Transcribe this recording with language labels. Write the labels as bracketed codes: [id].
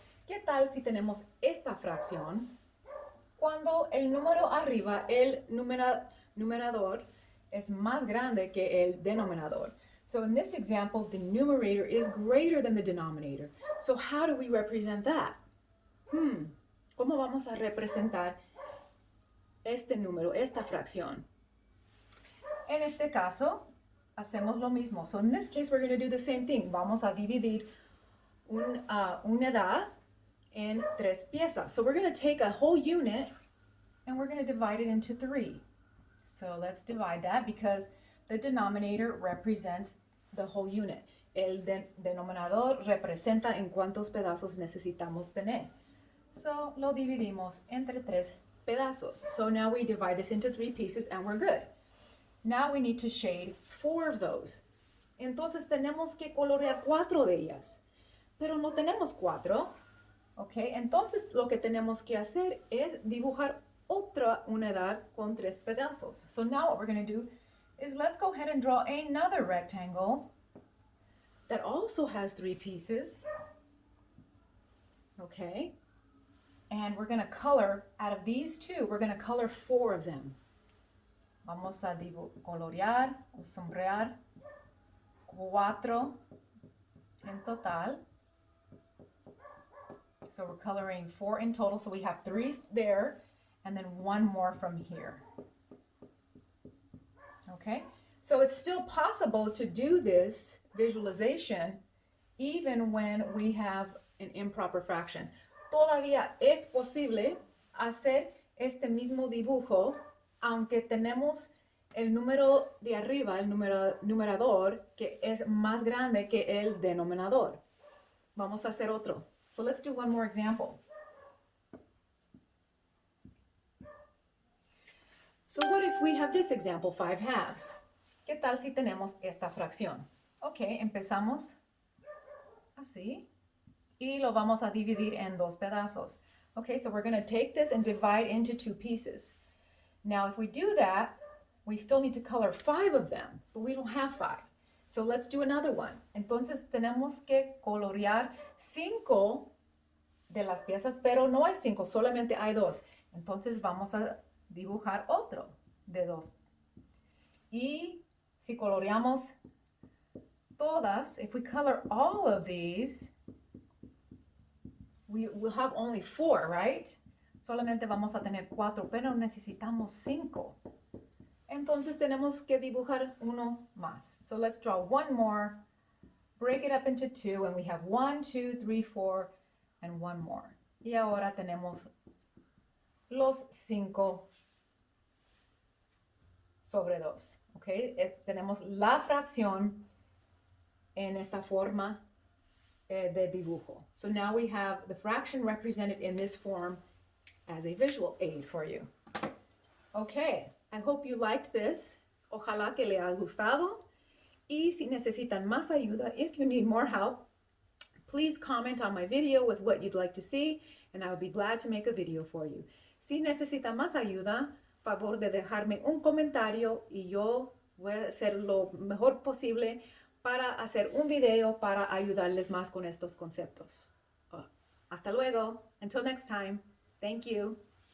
[es] ¿Qué tal si tenemos esta fracción cuando el número arriba, el numerador, es más grande que el denominador? [en] So in this example, the numerator is greater than the denominator. So how do we represent that? [es] ¿Cómo vamos a representar este número, esta fracción? En este caso, hacemos lo mismo. [en] So in this case, we're going to do the same thing. [es] Vamos a dividir una edad en 3 piezas. [en] So we're going to take a whole unit and we're going to divide it into 3. So let's divide that because the denominator represents the whole unit. [es] El denominador representa en cuántos pedazos necesitamos tener. So lo dividimos entre 3 pedazos. [en] So now we divide this into 3 pieces and we're good. Now we need to shade 4 of those. [es] Entonces tenemos que colorear 4 de ellas. Pero no tenemos 4. ¿Ok? Entonces lo que tenemos que hacer es dibujar otra unidad con 3 pedazos. [en] So now what we're going to do is let's go ahead and draw another rectangle that also has 3 pieces. Okay? And we're going to color, out of these 2, we're going to color 4 of them. [es] Vamos a colorear o sombrear 4 en total. [en] So we're coloring 4 in total. So we have 3 there and then 1 more from here. Okay? So it's still possible to do this visualization even when we have an improper fraction. [es] Todavía es posible hacer este mismo dibujo aunque tenemos el número de arriba, el numerador, que es más grande que el denominador. Vamos a hacer otro. [en] So let's do one more example. So what if we have this example, 5 halves? [es] ¿Qué tal si tenemos esta fracción? Ok, empezamos así y lo vamos a dividir en 2 pedazos. [en] Okay, so we're going to take this and divide into 2 pieces. Now, if we do that, we still need to color 5 of them, but we don't have 5. So let's do another one. [es] Entonces tenemos que colorear 5 de las piezas, pero no hay 5, solamente hay 2. Entonces vamos a dibujar otro de 2. Y si coloreamos todas, [en] if we color all of these, we will have only 4, right? [es] Solamente vamos a tener 4, pero necesitamos 5. Entonces tenemos que dibujar uno más. [en] So let's draw one more, break it up into 2, and we have 1, 2, 3, 4, and 1 more. [es] Y ahora tenemos los 5 sobre 2. Okay? Tenemos la fracción en esta forma de dibujo. [en] So now we have the fraction represented in this form as a visual aid for you. Okay, I hope you liked this. [es] Ojalá que le haya gustado. Y si necesitan más ayuda, [en] if you need more help, please comment on my video with what you'd like to see, and I will be glad to make a video for you. [es] Si necesitan más ayuda, favor de dejarme un comentario y yo voy a hacer lo mejor posible para hacer un video para ayudarles más con estos conceptos. Hasta luego. [en] Until next time. Thank you.